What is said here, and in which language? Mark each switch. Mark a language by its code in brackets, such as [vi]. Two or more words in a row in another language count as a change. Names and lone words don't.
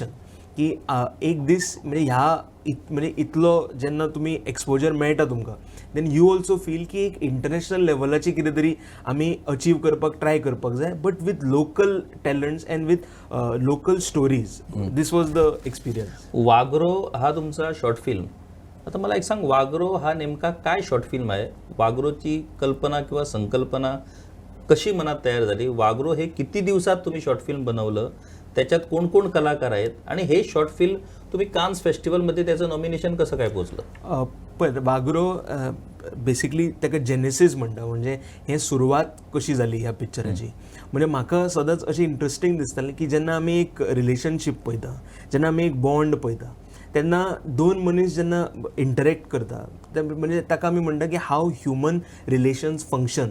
[kok] की एक दीस म्हणजे इतलो जेन्ना तुमी एक्सपोजर मेळटा तुमकां [en] then you also feel [kok] की एक इंटरनॅशनल लेवलाची कितें तरी आमी अचीव करपाक ट्राय करपाक जाय, [en] but with local talents and with local stories. this was the experience. [mr] वागरो हा तुमचा [en] short film. [mr] आता मला एक सांग, वागरो हा नेमका काय [en] short film [mr] आहे? वागरोची कल्पना किंवा संकल्पना कशी मनात तयार झाली? वागरो हे किती दिवसात तुम्ही [en] short film [mr] बनवलं? त्याच्यात कोण कोण कलाकार आहेत? आणि हे [en] short film [mr] तुम्ही कान्स फेस्टिवलमध्ये त्याचं नॉमिनेशन कसं काय पोहोचलं? [kok] पण वागरो बेसिकली ताका जेनेसीस म्हणटा, म्हणजे हे सुरवात कशी जाली ह्या पिक्चराची. म्हणजे म्हाका सदांच अशें इंट्रस्टींग दिसतालें की जेन्ना आमी एक रिलेशनशीप पळयता, जेन्ना आमी एक बॉन्ड पळयता तेन्ना दोन मनीस जेन्ना इंटरॅक्ट करता म्हणजे ताका आमी म्हणटा की [en] how human relations function.